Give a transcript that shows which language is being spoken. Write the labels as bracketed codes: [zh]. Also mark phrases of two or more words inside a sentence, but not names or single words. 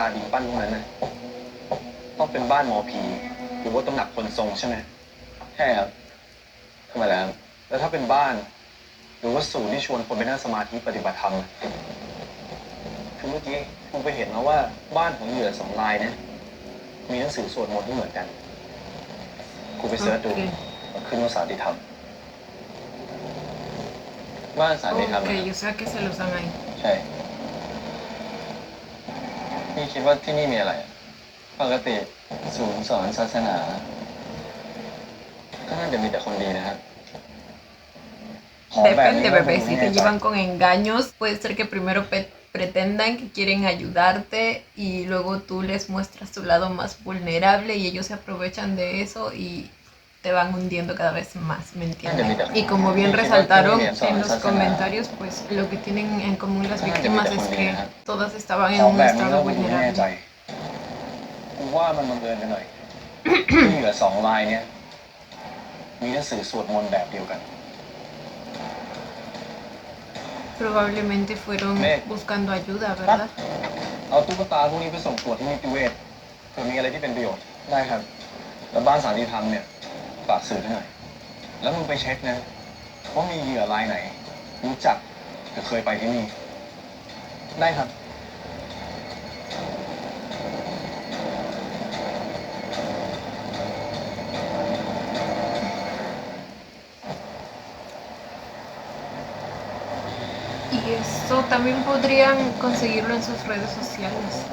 [th] ดินปั้นพวกนั้นนะต้องเป็นบ้านหมอผีหรือว่าตำหนักคนทรงใช่ไหมใช่ครับทำไมล่ะครับแล้วถ้าเป็นบ้านหรือว่าศูนย์ที่ชวนคนไปนั่งสมาธิปฏิบัติธรรมอะคือเมื่อกี้กูไปเห็นแล้วว่าบ้านของเหยื่อ2 รายเนี่ยมีหนังสือสวดมนต์ที่เหมือนกันกูไปเสิร์ชดู [es] Ok, [th] ขึ้นว่าสาธิธรรมบ้านสาธิธรรม [es] ok, o sea que se los dan ahí. [th] ใช่พี่คิดว่าที่นี่มีอะไรอะปกติศูนย์สอนศาสนาก็น่าจะมีแต่คนดีนะครับ [es] Depende, bebé. Si te llevan con engaños, puede ser que primero pretendan que quieren ayudarte y luego tú les muestras tu lado más vulnerable y ellos se aprovechan de eso y te te van hundiendo cada vez más, ¿me entienden? Y como bien resaltaron en los comentarios, pues lo que tienen en común las víctimas es que todas estaban en un estado vulnerable. [th] กูว่ามันบังเอิญกันหน่อย ที่เหลือ2 รายเนี่ยมีหนังสือสวดมนต์แบบเดียวกัน [es] Probablemente fueron buscando ayuda, ¿verdad? [th] เอาตุ๊กตาพวกนี้ไปส่งตรวจที่นิติเวชเผื่อมีอะไรที่เป็นประโยชน์ได้ครับแล้วบ้านสันติธรรมเนี่ยฝากสื่อให้หน่อยแล้วมึงไปเช็คนะว่ามีเหยื่อรายไหนรู้จักหรือเคยไปที่นี่ได้ครับ [es] Y eso también podrían conseguirlo en sus redes sociales.